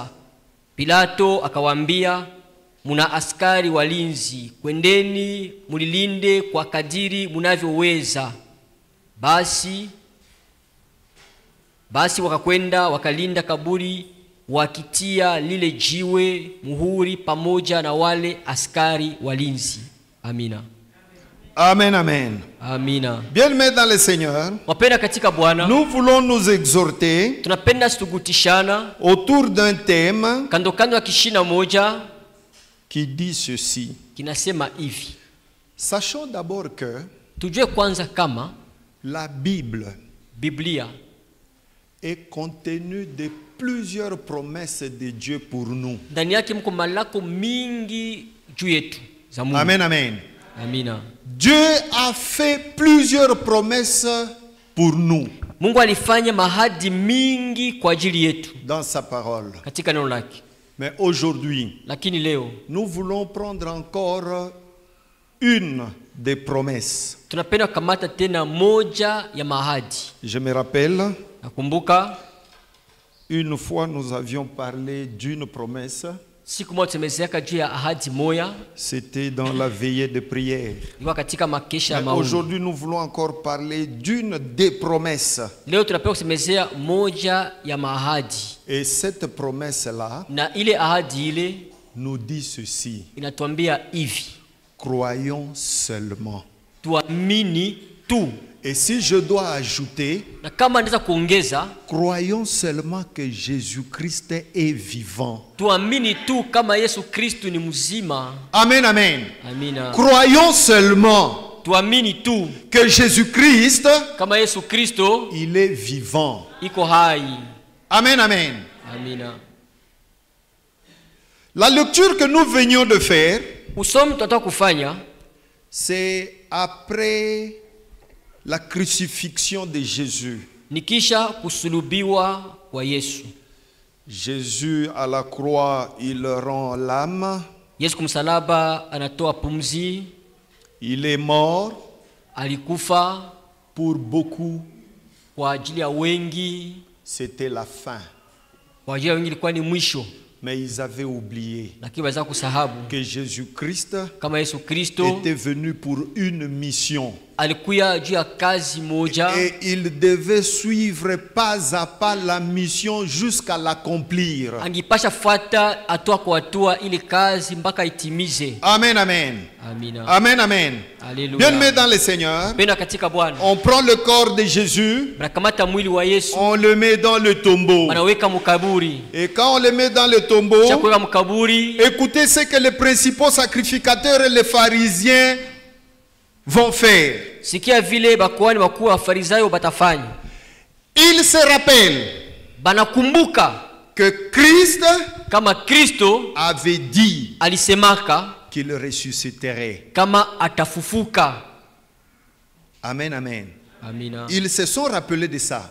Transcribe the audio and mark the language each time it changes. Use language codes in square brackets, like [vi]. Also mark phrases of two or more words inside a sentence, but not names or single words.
[sw] Pilato akawaambia: muna askari walinzi, kwendeni mulilinde kwa kadiri munavyoweza. Basi wakakwenda wakalinda kaburi, wakitia lile jiwe muhuri pamoja na wale askari walinzi. Amina. [fr] Amen, amen. [sw] Amina. [fr] Bien-aimés dans le Seigneur, [sw] Wapenda katika Bwana, [fr] nous voulons nous exhorter [sw] tunapenda stugutishana [fr] autour d'un thème [sw] kando ya kishina moja [fr] qui dit ceci. [sw] kinasema hivi. [fr] Sachons d'abord que [sw] Tujue kwanza kama [fr] la Bible [sw] Biblia [fr] est contenue de plusieurs promesses de Dieu pour nous. [sw] ndani yake mko malako mingi juu yetu za Mungu. [fr] Amen, amen. [sw] Amina. [fr] Dieu a fait plusieurs promesses pour nous [sw] Mungu alifanya mahadi mingi kwa ajili yetu [fr] dans sa parole. [sw] katika neno lake. [fr] Mais aujourd'hui, [sw] Lakini leo [fr] nous voulons prendre encore une des promesses. [sw] Tunapenda kukamata tena moja ya mahadi. [fr] Je me rappelle, [sw] Nakumbuka [fr] une fois nous avions parlé d'une promesse. [sw] siku moja tumezeeka juu ya ahadi moja. [fr] C'était dans la veillée de prière. [sw] Ilikuwa katika makesha ya [fr] Mais [sw] maombi. [fr] aujourd'hui, nous voulons encore parler d'une des promesses. [sw] Leo tunapenda kusemezea moja ya mahadi. [fr] Et cette promesse-là [sw] Na ile ahadi ile [fr] nous dit ceci. [sw] inatuambia hivi: [fr] Croyons seulement. [sw] tuamini tu. [fr] Et si je dois ajouter, [sw] Na kama naweza kuongeza, [fr] croyons seulement que Jésus-Christ est vivant. [sw] tuamini tu kama Yesu Kristo ni mzima. [fr] Amen, amen. [sw] Amina. [fr] Croyons seulement [sw] Tuamini tu [fr] que Jésus-Christ, [sw] kama Yesu Kristo [fr] il est vivant. [sw] iko hai. [fr] Amen, amen. [sw] Amina. [fr] La lecture que nous venions de faire, [sw] Usomi tunataka kufanya [fr] c'est après la crucifixion de Jésus. [sw] ni kisha kusulubiwa kwa Yesu. [fr] Jésus à la croix, il rend l'âme, [sw] Yesu kumsalaba anatoa pumzi, [fr] il est mort [sw] alikufa [fr] pour beaucoup, [sw] kwa ajili ya wengi, [fr] c'était la fin. [sw] kwa ajili ya wengi ilikuwa ni mwisho, [fr] Mais ils avaient oublié [sw] lakini waweza kusahabu [fr] que Jésus-Christ [sw] kama Yesu Kristo [fr] était venu pour une mission. [sw] alikuya juu ya kazi moja, [fr] Et il devait suivre pas à pas la mission jusqu'à l'accomplir. [sw] angipasha fuata hatua kwa hatua ile kazi mpaka itimize. [fr] Amen, amen. [sw] Amina. [fr] Amen, amen. Alléluia. Bien-aimés dans le Seigneur, [sw] Penda katika Bwana. [fr] on prend le corps de Jésus, [sw] Banakamata mwili wa Yesu, [fr] on le met dans le tombeau. [sw] wanaweka mukaburi. [fr] Et quand on le met dans le tombeau, [sw] Chakuweka mukaburi, [fr] écoutez ce que les principaux sacrificateurs et les pharisiens vont faire. [sw] sikia vile bakuhani wakuu wa Farisayo batafanya. [fr] Ils se rappellent [sw] Banakumbuka [fr] que Christ [sw] kama Kristo [fr] avait dit [sw] alisemaka [fr] qu'il ressusciterait. [sw] kama atafufuka. [fr] Amen, amen. [sw] Amina. [fr] Ils se sont rappelés de ça.